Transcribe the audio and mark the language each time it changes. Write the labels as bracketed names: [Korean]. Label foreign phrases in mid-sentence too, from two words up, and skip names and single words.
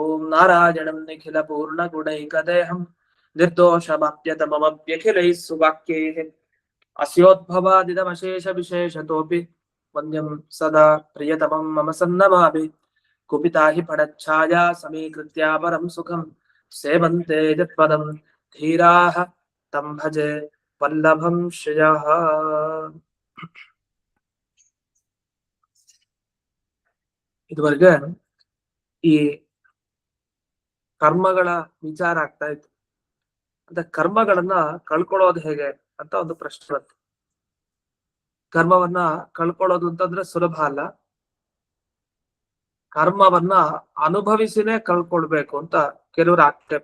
[Sanskrit] नारायणं निखिलपूर्णगुणैकदेहम् निर्दोषमाप्यतममप्यखिलैः सुवाक्यैः अस्योद्भवादिदमशेष विशेषतोऽपि वन्द्यं सदा प्रियतमं मम सन्नमामि कुपिता हि फणच्छाया समीकृत्या परं सुखं सेवन्ते यत्पदं धीराः तं भजे वल्लभं श्रियः. [Kannada] ಇದುವರೆಗೆ ಈ ಕರ್ಮಗಳ ವಿಚಾರ ಆಗ್ತಾ ಇತ್ತು. ಅಂತ ಕರ್ಮಗಳನ್ನ ಕಳ್ಕೊಳ್ಳೋದು ಹೇಗೆ ಅಂತ ಒಂದು ಪ್ರಶ್ನೆ ಬಂತು. ಕರ್ಮವನ್ನ ಕಳ್ಕೊಳ್ಳೋದು ಅಂತಂದ್ರೆ ಸುಲಭ ಅಲ್ಲ, ಕರ್ಮವನ್ನ ಅನುಭವಿಸಿನೇ ಕಳ್ಕೊಳ್ಬೇಕು ಅಂತ ಕೆಲವರು ಆಕ್ಷೇಪ.